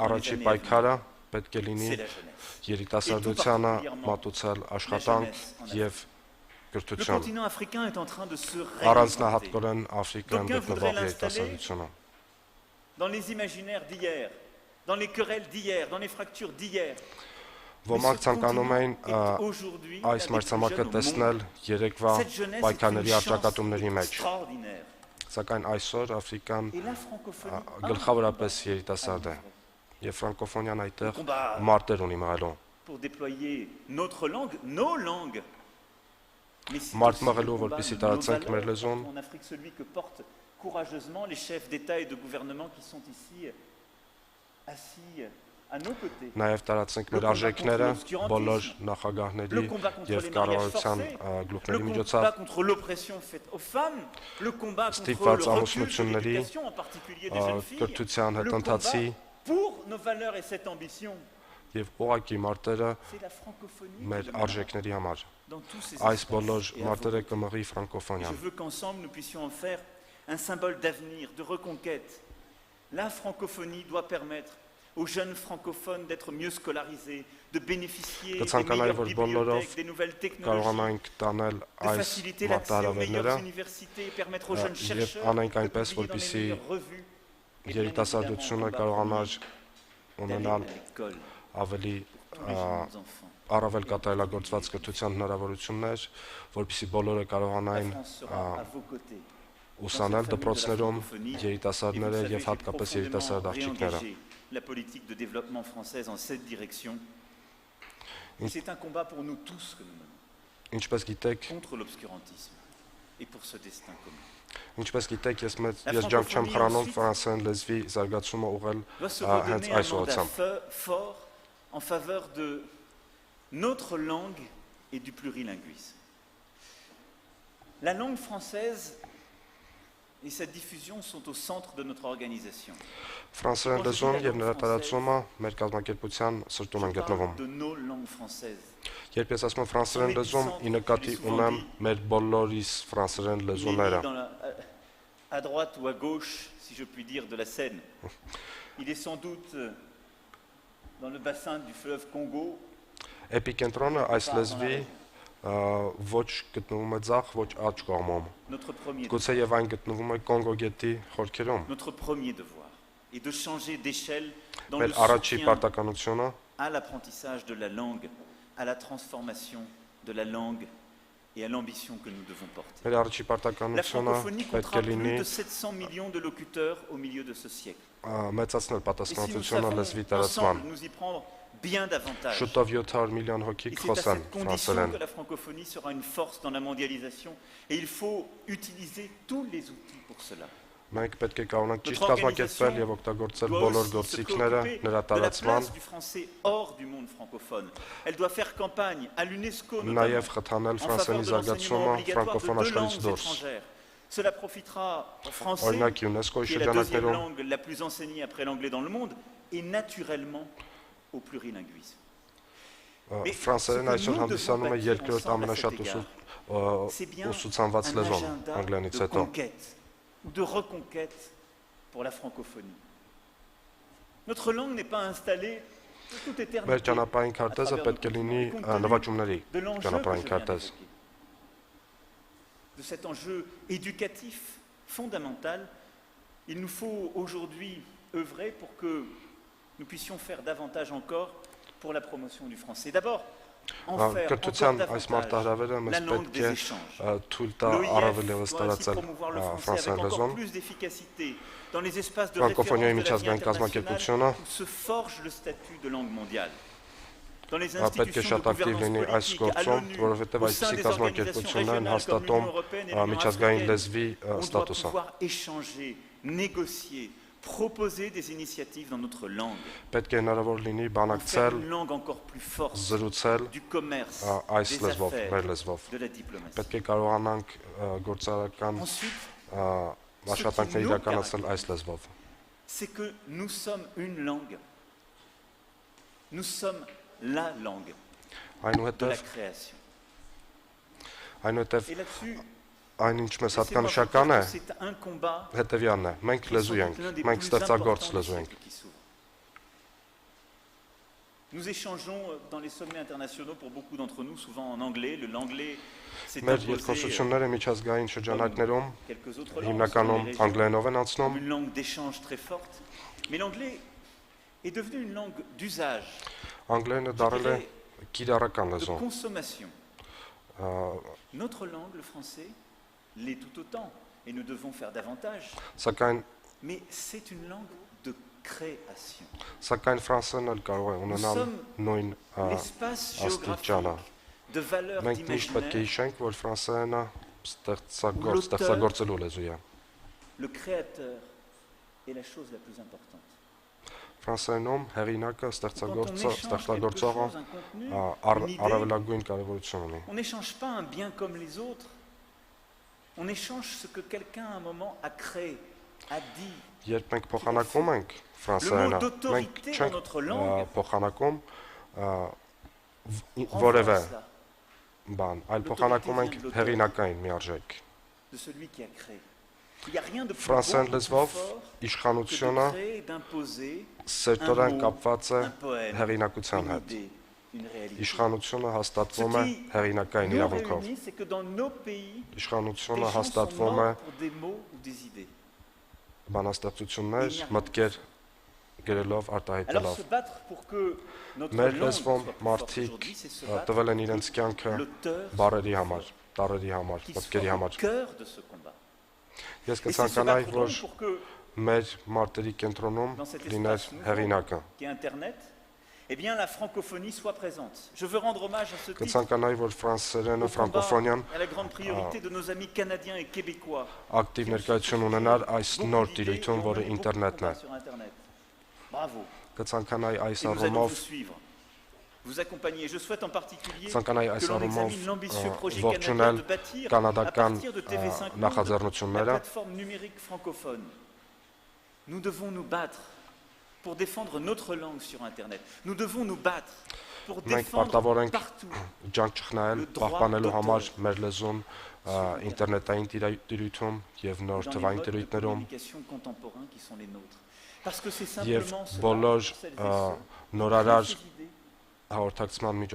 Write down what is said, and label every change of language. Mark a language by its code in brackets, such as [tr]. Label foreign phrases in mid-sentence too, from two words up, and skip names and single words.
[fr] dans les [hy] առաջի [fr] années à venir, [hy] պայքարը պետք է լինի [fr] c'est la jeunesse. [hy] երիտասարդությանը մատուցել աշխատանք եւ [fr] Le [hy] կրթություն։ [fr] continent africain est en train de se réinventer. [hy] Առանձնահատկորեն Աֆրիկան [fr] D'aucuns [hy] գտնվող [fr] voudraient l'installer [hy] երիտասարդությունը։ [fr] Dans les imaginaires d'hier, dans les querelles d'hier, dans les fractures d'hier. [hy] Ոմանք ցանկանում էին [fr] Aujourd'hui, [hy] այս մրցամարտը տեսնել երեկվա պայքարների առճակատումների մեջ։ [fr] extraordinaire. [hy] Սակայն այսօր Աֆրիկան [fr] Et la francophonie [hy] գլխավորապես երիտասարդ է եւ ֆրանկոֆոնիան այդտեղ մարտեր ունի մղելու։ [fr] pour déployer notre langue, nos langues. Mais c'est [hy] Մարդ [fr] aussi [hy] մղելու, [fr] le combat [hy] որպեսզի [fr] de nos [hy] տարածենք մեր [fr] valeurs. [hy] լեզուն։ [fr] En Afrique, celui que portent courageusement les chefs d'État et de gouvernement qui sont ici assis à nos côtés. [hy] Նաև տարածենք մեր արժեքները բոլոր նախագահների [fr] Le combat contre [hy] եւ [fr] les mariages [hy] կառավարության [fr] forcés, le [hy] գլուխների [fr] combat [hy] միջոցով [fr] contre l'oppression faite aux femmes, le combat contre [hy] Ստիպված [fr] le recul de [hy] ամուսնությունների, [fr] l'éducation, en particulier des jeunes filles, [hy] կրթության [fr] le [hy] հետընթացի [fr] combat pour nos valeurs et cette ambition. [hy] եւ ուղակի մարտերը [fr] C'est la francophonie [hy] մեր [fr] qui mènera [hy] արժեքների համար։ [fr] dans tous ces [hy] Այս [fr] espaces [hy] բոլոր [fr] et à [hy] մարտերը [fr] vos [hy] կմղի [fr] côtés. Je [hy] ֆրանկոֆոնիան։ [fr] veux qu'ensemble nous puissions en faire un symbole d'avenir, de reconquête. La francophonie doit permettre aux jeunes francophones d'être mieux scolarisés, de bénéficier des [hy] Կցանկանայի, [fr] meilleures [hy] որ բոլորով [fr] bibliothèques, des nouvelles technologies, [hy] կարողանանք տանել [fr] de [hy] այս [fr] faciliter l'accès aux [hy] մարտահրավերները [fr] meilleures universités et permettre aux jeunes [hy] եւ [fr] chercheurs [hy] անենք [fr] de [hy] այնպես, [fr] publier dans les [hy] որպեսզի [fr] meilleures revues. Et bien [hy] երիտասարդությունը [fr] évidemment, [hy] կարողանար [fr] d'aller [hy] ունենալ [fr] à l'école [hy] ավելի [fr] pour les jeunes enfants. [hy] առավել կատարելագործված կրթության հնարավորություններ, որպեսզի բոլորը [fr] La [hy] կարողանային [fr] France sera à vos côtés. [hy] ուսանել դպրոցներում երիտասարդները եւ հատկապես երիտասարդ աղջիկները։ [fr] La politique de développement française en cette direction. Et c'est un combat pour nous tous que nous menons, [hy] Ինչպես գիտեք, [fr] contre l'obscurantisme et pour ce destin commun. [hy] ինչպես գիտեք, ես ջանք չեմ խրանում ֆրանսերեն լեզվի զարգացումը ուղղել [fr] Doit se [hy] հենց [fr] redonner un [hy] այս [fr] mandat [hy] ուղղությամբ։ [fr] fort en faveur de notre langue et du plurilinguisme. La langue française et sa diffusion sont au centre de notre organisation. [hy] Ֆրանսերեն լեզուն եւ նրա տարածումը մեր կազմակերպության սրտում են [fr] Je [hy] գտնվում։ [fr] parle de nos langues françaises. [hy] Երբ ես ասում եմ ֆրանսերեն լեզուն, ի նկատի ունեմ մեր բոլորիս ֆրանսերեն [fr] Il est [hy] լեզուները։ [fr] né à droite ou à gauche, si je puis dire, de la Seine. Il est sans doute dans le bassin du fleuve Congo. [hy] Էպիկենտրոնը այս լեզվի ոչ գտնվում է ձախ, ոչ աջ կողմում։ [fr] Notre premier, [hy] Գուցե եւ այն գտնվում է Կոնգո գետի խորքերում։ [fr] notre premier devoir est de changer d'échelle dans le [hy] Մեր առաջի [fr] soutien [hy] պարտականությունը [fr] à l'apprentissage de la langue, à la transformation de la langue et à l'ambition que nous devons porter. [hy] մեր առաջի [fr] La [hy] պարտականությունը [fr] francophonie [hy] պետք [fr] comptera [hy] է լինի [fr] plus de 700 millions de locuteurs au milieu de ce siècle. [hy] մեծացնել [fr] Et si nous [hy] պատասխանատվությունը lեզվի [fr] savons [hy] տարածման։ [fr] ensemble nous y prendre bien davantage, [hy] Շուտով 700 միլիոն հոգի [fr] et c'est à [hy] կխոսեն [fr] cette condition [hy] ֆրանսերեն։ [fr] que la francophonie sera une force dans la mondialisation et il faut utiliser tous les outils pour cela. [hy] Մենք պետք է կարողանանք ճիշտ [fr] Notre [hy] կազմակերպել [fr] organisation [hy] եւ օգտագործել [fr] doit [hy] բոլոր [fr] aussi se [hy] գործիքները [fr] préoccuper [hy] նրա [fr] de la [hy] տարածման, [fr] place du français hors du monde francophone. Elle doit faire campagne à l'UNESCO notamment [hy] նաեւ խթանել [fr] en faveur [hy] ֆրանսերենի [fr] de l'enseignement [hy] զարգացումը [fr] obligatoire [hy] ֆրանկոֆոն [fr] de deux [hy] աշխարհից [fr] langues [hy] դուրս։ [fr] étrangères. Cela profitera au français, [hy] Օրինակ ՅՈՒՆԵՍԿՕ-ի [fr] qui est la deuxième [hy] շրջանակներում [fr] langue la plus enseignée après l'anglais dans le monde, et naturellement au plurilinguisme. [hy] ֆրանսերեն այսօր հանդիսանում է երկրորդ ամենաշատ [fr] C'est bien [hy] ուսուցանված [fr] un [hy] լեզուն [fr] agenda [hy] անգլերենից [fr] de [hy] հետո։ [fr] conquête ou de reconquête pour la francophonie. Notre langue n'est pas installée pour toute [hy] Մեր [fr] éternité [hy] ճանապարհային [fr] à [hy] քարտեզը [fr] travers [hy] պետք է [fr] nos [hy] լինի [fr] continents. Et compte tenu [hy] նվաճումների [fr] de l'enjeu que [hy] ճանապարհային [fr] je viens [hy] քարտեզ։ [fr] d'évoquer, de cet enjeu éducatif fondamental, il nous faut aujourd'hui œuvrer pour que nous puissions faire davantage encore pour la promotion du français. D'abord, en faire encore [hy] Կրթության այս [fr] davantage [hy] մարտահրավերը [fr] la [hy] մեզ [fr] langue [hy] պետք [fr] des [hy] է [fr] échanges. [hy] թույլ տա [fr] L'OIF [hy] առավել ևս [fr] doit ainsi [hy] տարածել [fr] promouvoir le français [hy] ֆրանսերեն [fr] avec encore [hy] լեզուն։ [fr] plus d'efficacité dans les espaces de [hy] Ֆրանկոֆոնիայի [fr] référence de la vie [hy] միջազգային կազմակերպությունը [fr] internationale où se forge le statut de langue mondiale. Dans les [hy] պետք է [fr] institutions [hy] շատ [fr] de [hy] ակտիվ [fr] gouvernance [hy] լինի այս [fr] politique, à [hy] գործում, [fr] l'ONU, [hy] որովհետև [fr] au sein [hy] այսպիսի [fr] des [hy] կազմակերպություններ են [fr] organisations [hy] հաստատում [fr] régionales comme l'Union européenne et l'Union [hy] միջազգային [fr] africaine, [hy] լեզվի [fr] on doit [hy] ստատուսը։ [fr] pouvoir échanger, négocier, proposer des initiatives dans notre langue. [hy] Պետք է հնարավոր լինի [fr] En faire [hy] բանակցել, [fr] une langue encore plus forte [hy] զրուցել [fr] du commerce, [hy] այս [fr] des [hy] լեզվով, մեր [fr] affaires, [hy] լեզվով։ [fr] de la diplomatie. [hy] Պետք է կարողանանք գործարարական [fr] Ensuite, [hy] աշխատանքներ [fr] nous [hy] իրականացնել այս լեզվով։ [fr] c'est que nous sommes une langue. Nous sommes la langue de la [hy] Այնուհետև [fr] création. [hy] այնուհետև [fr] Et là-dessus, [hy] այն ինչ մեզ [fr] laissez-moi vous [hy] հատկանշական է, [fr] dire que c'est un combat [hy] հետևյալն է։ Մենք [fr] qui est sans [hy] լեզու [fr] doute [hy] ենք, [fr] l'un des [hy] մենք [fr] plus [hy] ստեղծագործ [fr] importants du [hy] լեզու ենք։ [fr] siècle qui s'ouvre. Nous échangeons dans les sommets internationaux pour beaucoup d'entre nous, souvent en anglais. L'anglais s'est [hy] Մեր [fr] imposé [hy] երկխոսությունները միջազգային շրջանակներում [fr] quelques autres langues, [hy] հիմնականում [fr] selon les régions, [hy] անգլերենով են [fr] comme [hy] անցնում, [fr] une langue d'échange très forte. Mais l'anglais est devenu une langue d'usage, [hy] անգլերենը դարել է կիրառական [fr] de [hy] լեզու։ [fr] consommation. Notre langue, le français, l'est tout autant, et nous devons faire davantage. [hy] Սակայն [fr] Mais c'est une langue de création. [hy] Սակայն ֆրանսերեն էլ կարող է ունենալ նույն [fr] L'espace [hy] աստիճանը։ [fr] géographique de valeurs [hy] Մենք միշտ պետք է [fr] d'imaginaire, [hy] հիշենք, որ ֆրանսերենը [fr] L'auteur- [hy] ստեղծագործելու լեզու է։ [fr] le créateur est la chose la plus importante. [hy] Ֆրանսերենում հեղինակը, [fr] Quand on [hy] ստեղծագործը, [fr] échange quelque [hy] ստեղծագործողը [fr] chose, un contenu, une idée, [hy] առավելագույն կարևորություն ունի։ [fr] on n'échange pas un bien comme les autres. On échange ce que quelqu'un à un moment a créé, a dit. [hy] Երբ մենք փոխանակում ենք ֆրանսերենը, մենք [fr] d'autorité dans notre [hy] չենք [fr] langue [hy] փոխանակում [fr] On [hy] որևէ [fr] renforce cela [hy] բան, այլ փոխանակում ենք հեղինակային միարժեք։ [fr] de celui qui a créé. Il n'y a rien de plus [hy] Ֆրանսերեն [fr] beau, de plus [hy] լեզվով [fr] fort que [hy] իշխանությունը [fr] de créer, d'imposer [hy] սերտորեն [fr] un mot, [hy] կապված է [fr] un poème, [hy] հեղինակության [fr] une [hy] հետ։ [fr] idée, une réalité. [hy] Իշխանությունը [fr] Ce [hy] հաստատվում է [fr] qui [hy] հեղինակային [fr] nous [hy] իրավունքով։ [fr] réunit, c'est que dans nos pays, des [hy] Իշխանությունը [fr] gens sont [hy] հաստատվում է [fr] morts pour des mots ou des idées. [hy] բանաստեղծություններ, մտքեր գրելով, [fr] Alors [hy] արտահայտելով։ [fr] se battre pour que notre [hy] Մեր [fr] langue [hy] լեզվում [fr] soit plus forte [hy] մարդիկ [fr] aujourd'hui, c'est se battre [hy] տվել են իրենց կյանքը [fr] l'auteur [hy] բարերի համար, տարերի համար, [fr] qui [hy] մտքերի [fr] soit au [hy] համար։ [fr] cœur de ce combat. [hy] Ես [fr] Et c'est se [hy] կցանկանայի, [fr] battre [hy] որ [fr] donc pour que [hy] մեր մարտերի կենտրոնում [fr] dans cet [hy] լիներ [fr] espace nouveau [hy] հեղինակը։ [fr] qui est Internet, eh bien la francophonie soit présente. Je veux rendre hommage à ce titre [hy] Կցանկանայի, որ ֆրանսերենը, [fr] au combat, [hy] ֆրանկոֆոնիան [fr] à la grande priorité de nos amis canadiens et québécois. [hy] ակտիվ ներկայություն ունենար այս [fr] Beaucoup [hy] նոր [fr] d'idées [hy] տիրույթում, [fr] et on [hy] որը [fr] mène beaucoup de [hy] ինտերնետն է։ [fr] combats sur Internet. Bravo. [hy] Կցանկանայի այս [fr] Et nous allons [hy] առումով [fr] vous suivre. vous accompagner. Je souhaite en particulier [hy] Ցանկանայի [fr] que [hy] այս [fr] l'on [hy] առումով [fr] examine l'ambitieux projet [hy] ողջունել [fr] canadien de bâtir à [hy] կանադական [fr] partir de TV5 Monde, la [hy] նախաձեռնությունները [fr] plateforme numérique francophone. Nous devons nous battre pour défendre notre langue sur Internet. Nous devons nous battre pour [hy] Մենք [fr] défendre [hy] պարտավոր ենք [fr] partout [hy] ջանք չխնայել, [fr] le droit [hy] պահպանելու համար [fr] d'auteur [hy] մեր լեզուն ինտերնետային տիրույթում եւ նոր [fr] dans les [hy] թվային [fr] modes de [hy] տիրույթներում [fr] communication contemporains qui sont les nôtres. Parce que c'est [hy] եւ [fr] simplement cela, [hy] բոլոր [fr] pour celles et ceux [hy] նորարար [fr] qui ont ces idées, [hy] հաղորդակցման [fr] qui